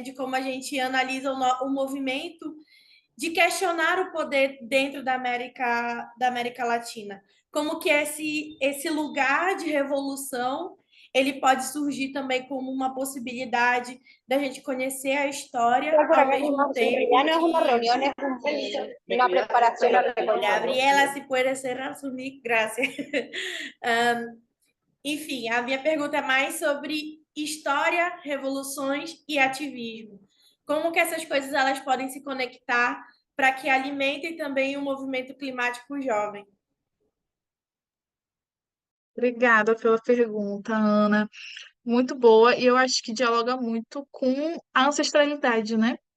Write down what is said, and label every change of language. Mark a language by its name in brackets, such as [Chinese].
[Portuguese] De como a gente analisa o movimento de questionar o poder dentro da América Latina. Como que esse lugar de revolução ele pode surgir também como uma possibilidade da gente conhecer a história ao mesmo tempo. [Spanish] Ya no es una reunión, es una preparación a Gabriela, se puede cerrar su mic, gracias. [Portuguese] Enfim, a minha pergunta é mais sobre história, revoluções e ativismo. Como que essas coisas elas podem se conectar para que alimentem também o movimento climático jovem? Obrigada pela pergunta, Ana. Muito boa, e eu acho que dialoga muito com a ancestralidade, né?